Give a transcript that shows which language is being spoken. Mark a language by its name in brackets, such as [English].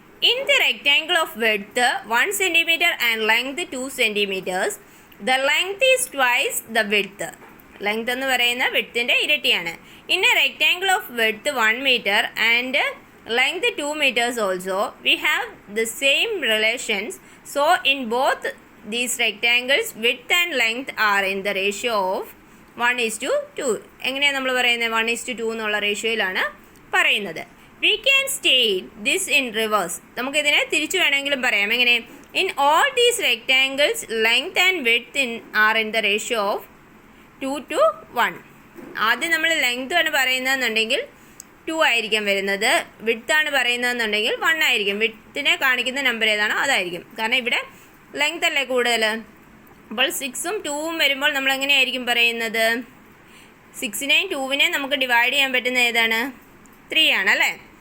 [English] In the rectangle of width 1 cm and length 2 cm, the length is twice the width. [Malayalam] Length എന്ന് പറയുന്ന വിഡ്ത്തിൻ്റെ ഇരട്ടിയാണ്. [English] In a rectangle of width 1 meter and length 2 meters also, we have the same relations. So in both these rectangles width and length are in the ratio of 1:2. [Malayalam] എങ്ങനെയാണ് നമ്മൾ പറയുന്നത്? 1:2 എന്നുള്ള റേഷ്യോയിലാണ് പറയുന്നത്. [English] We can state this in reverse. [Malayalam] നമുക്കിതിനെ തിരിച്ചു വേണമെങ്കിലും പറയാം. എങ്ങനെ? [English] In all these rectangles length and width are in the ratio of 2:1. [Malayalam] ആദ്യം നമ്മൾ ലെങ്ത് ആണ് പറയുന്നതെന്നുണ്ടെങ്കിൽ 2 ആയിരിക്കും വരുന്നത്, വിഡ്ത്ത് ആണ് പറയുന്നതെന്നുണ്ടെങ്കിൽ 1 ആയിരിക്കും. വിഡ്ത്തിനെ കാണിക്കുന്ന നമ്പർ ഏതാണോ അതായിരിക്കും, കാരണം ഇവിടെ ലെങ്ത് അല്ലേ കൂടുതൽ. അപ്പോൾ 6ഉം 2ഉം വരുമ്പോൾ നമ്മൾ എങ്ങനെയായിരിക്കും പറയുന്നത്? 6നെയും 2വിനെ നമുക്ക് ഡിവൈഡ് ചെയ്യാൻ പറ്റുന്ന ഏതാണ്? 3 ആണ് അല്ലേ.